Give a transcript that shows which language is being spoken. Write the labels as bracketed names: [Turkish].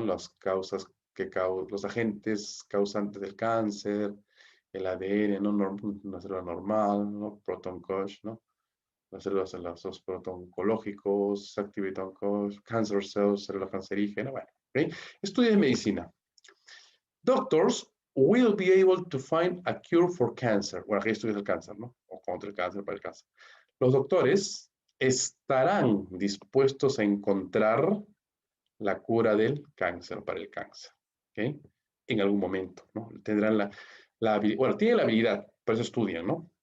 [Spanish] Las causas los agentes causantes del cáncer, el ADN, ¿no? Una célula normal, ¿no? Proton cosh, ¿no? Las células en los proton oncológicos, activate oncosh, [English] cancer cells, [Spanish] célula cancerígena, bueno, ¿ok? Estudio de medicina. [English] Doctors will be able to find a cure for cancer. [Spanish] Bueno, aquí estudias el cáncer, ¿no? O contra el cáncer, para el cáncer. Los doctores estarán dispuestos a encontrar la cura del cáncer, para el cáncer, ¿ok? En algún momento, ¿no? Tendrán la habilidad, bueno, tienen la habilidad, por eso estudian, ¿no?